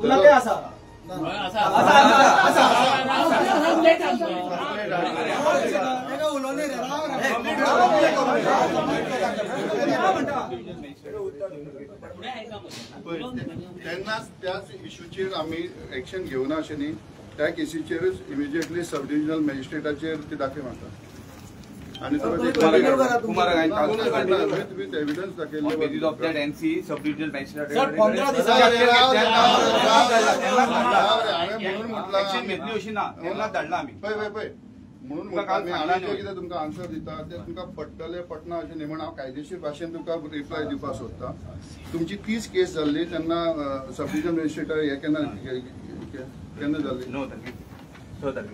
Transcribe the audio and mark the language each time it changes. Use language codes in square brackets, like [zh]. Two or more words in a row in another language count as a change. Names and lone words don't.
[kok] तेन्नाच त्याच इश्यूचेर आमी एक्शन घेवना अशें न्ही त्या केसीचेरच इमिजिएटली [en] sub divisional [kok] मॅजिस्ट्रेटाचेर ती दाखय मारता आणि [en] with evidence [kok] दाखयले [en] of that NC sub divisional magistrate [kok] सर 15 [mr] म्हणून म्हटलं घेतली अशी ना त्यांना धाडला आम्ही [kok] पळय म्हणून कितें तुमकां आन्सर दिता ते तुमकां पडटले पटना अशें न्ही, म्हणून हांव कायदेशीर भाशेन तुमकां रिप्लाय दिवपाक सोदता. तुमची 30 केस जाल्ली तेन्ना [en] sub division magistrate [kok] हे केन्ना जाल्ली? 9 तारखेक. 6 तारखेक.